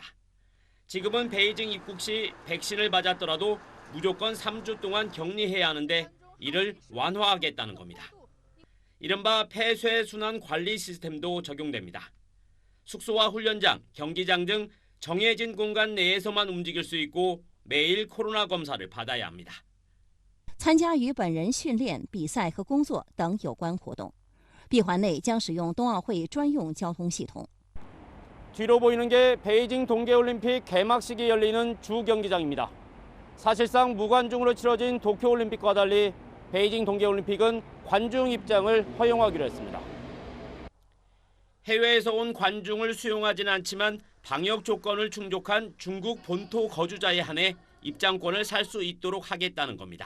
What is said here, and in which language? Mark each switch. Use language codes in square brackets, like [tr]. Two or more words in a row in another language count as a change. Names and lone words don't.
[ko] 지금은 베이징 입국 시 백신을 맞았더라도 무조건 3주 동안 격리해야 하는데 이를 완화하겠다는 겁니다. 이른바 폐쇄순환 관리 시스템도 적용됩니다. 숙소와 훈련장, 경기장 등 정해진 공간 내에서만 움직일 수 있고 매일 코로나 검사를 받아야 합니다. [zh] 参加与本人训练、比赛和工作等有关活动。闭环内将使用冬奥会专用交通系统。 [ko] 뒤로 보이는 게 베이징 동계올림픽 개막식이 열리는 주 경기장입니다. 사실상 무관중으로 치러진 도쿄올림픽과 달리 베이징 동계올림픽은 관중 입장을 허용하기로 했습니다. 해외에서 온 관중을 수용하지는 않지만 방역 조건을 충족한 중국 본토 거주자에 한해 입장권을 살 수 있도록 하겠다는 겁니다.